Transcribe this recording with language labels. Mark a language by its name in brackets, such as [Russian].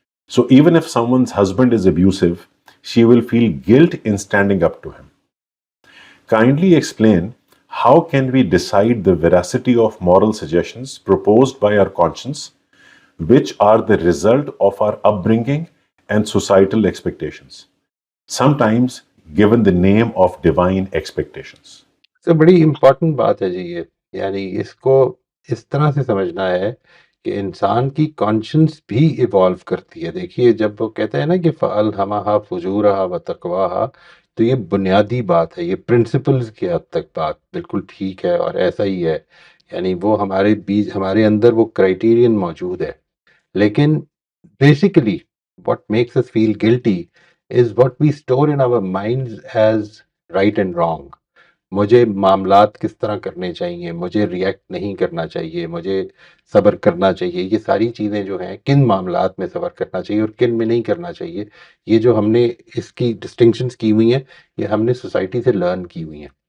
[English] So even if someone's husband is abusive, she will feel guilt in standing up to him. Kindly explain how can we decide the veracity of moral suggestions proposed by our conscience, which are the result of our upbringing and societal expectations. Sometimes given the name of divine expectations. [Urdu] تو بڑی important بات ہے جی یہ، یعنی اس کو اس طرح سے سمجھنا ہے کہ انسان کی کانشنس بھی ایوالو کرتی ہے. دیکھیے جب وہ کہتے ہیں نا کہ [Arabic] فَأَلْهَمَهَا فُجُورَهَا وَتَقْوَاهَا، [Urdu] تو یہ بنیادی بات ہے، یہ پرنسپلز کی حد تک بات بالکل ٹھیک ہے اور ایسا ہی ہے. یعنی وہ ہمارے اندر وہ کرائٹیرین موجود ہے، لیکن basically [English] What makes us feel guilty is what we store in our minds as right and wrong. [Urdu] مجھے معاملات کس طرح کرنے چاہیے، مجھے ریئیکٹ نہیں کرنا چاہیے، مجھے صبر کرنا چاہیے، یہ ساری چیزیں جو ہیں کن معاملات میں صبر کرنا چاہیے اور کن میں نہیں کرنا چاہیے، یہ جو ہم نے اس کی ڈسٹنکشنز کی ہوئی ہیں، یہ ہم نے سوسائٹی سے لرن کی ہوئی ہیں.